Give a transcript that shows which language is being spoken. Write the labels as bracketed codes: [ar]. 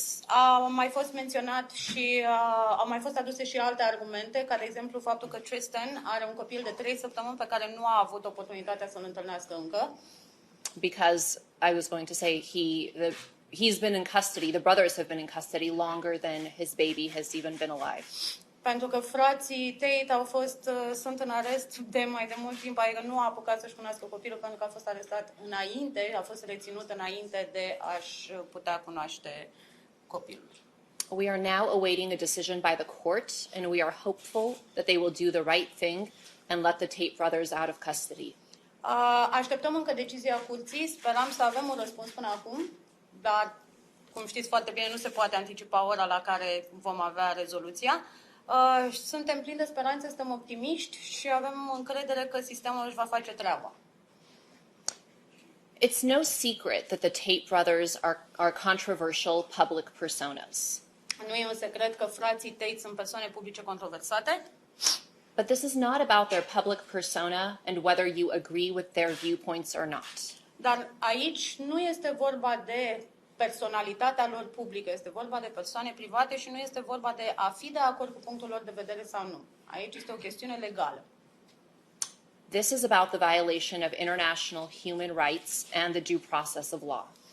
[ro] Au mai fost menționat și au mai fost aduse și alte argumente, ca de exemplu faptul că Tristan are un copil de 3 săptămâni pe care nu a avut oportunitatea să-l întâlnească încă. [en] Because I was going to say he's been in custody, the brothers have been in custody longer than his baby has even been alive. [ro] Pentru că frații Tate sunt în arest de mai de mult timp, adică nu a apucat să-și cunoască copilul pentru că a fost arestat înainte, a fost reținut înainte de a-și putea cunoaște copilul. [en] We are now awaiting a decision by the court, and we are hopeful that they will do the right thing and let the Tate brothers out of custody. [ro] Așteptăm încă decizia curții, sperăm să avem un răspuns până acum, dar, cum știți foarte bine, nu se poate anticipa ora la care vom avea rezoluția. Suntem plini de speranțe, suntem optimiști și avem încredere că sistemul își va face treaba. [en] It's no secret that the Tate brothers are controversial public personas. [ro] Nu e un secret că frații Tate sunt persoane publice controversate. [en] But this is not about their public persona and whether you agree with their viewpoints or not. [ro] Dar aici nu este vorba de personalitatea lor publică, este vorba de persoane private și nu este vorba de a fi de acord cu punctul lor de vedere sau nu. Aici este o chestiune legală. [en] This is about the violation of international human rights and the due process of law.